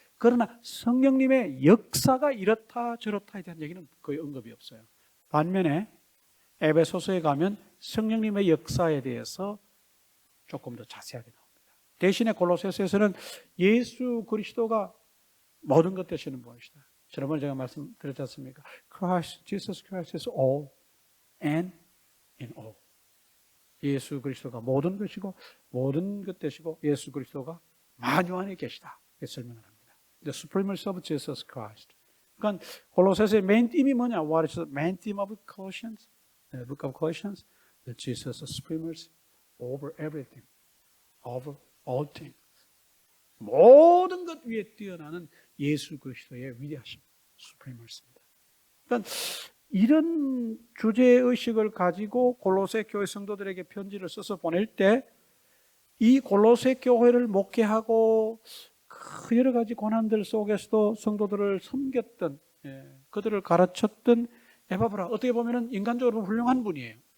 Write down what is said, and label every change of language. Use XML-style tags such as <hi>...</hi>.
<ko>그러나 성령님의 역사가 이렇다 저렇다에 대한 얘기는 거의 언급이 없어요. 반면에 에베소서에 가면 성령님의 역사에 대해서 조금 더 자세하게 나옵니다. 대신에 골로새서에서는 예수 그리스도가 모든 것 되시는 분이시다. 지난번에 제가 말씀드렸지 않습니까?</ko> <en>Christ, Jesus Christ is all and in all.</en> <ko>예수 그리스도가 모든 것이고 모든 것 되시고 예수 그리스도가 만유 안에 계시다. 이렇게 설명을 합니다.</ko> <en>The supremacy of Jesus Christ.</en> <ko>그러니까 골로새서의 메인 팀이 뭐냐?</ko> <en>What is the main theme of Colossians? The book of Colossians? That Jesus is supremacy over everything, over all things.</en> <ko>모든 것 위에 뛰어나는 예수 그리스도의 위대하심, supremacy입니다. 그러니까 이런 주제의식을 가지고 골로새 교회 성도들에게 편지를 써서 보낼 때 이 골로새 교회를 목회하고 그 여러 가지 고난들 속에서도 성도들을 섬겼던, 그들을 가르쳤던 에바브라, 어떻게 보면 인간적으로 훌륭한 분이에요.</ko>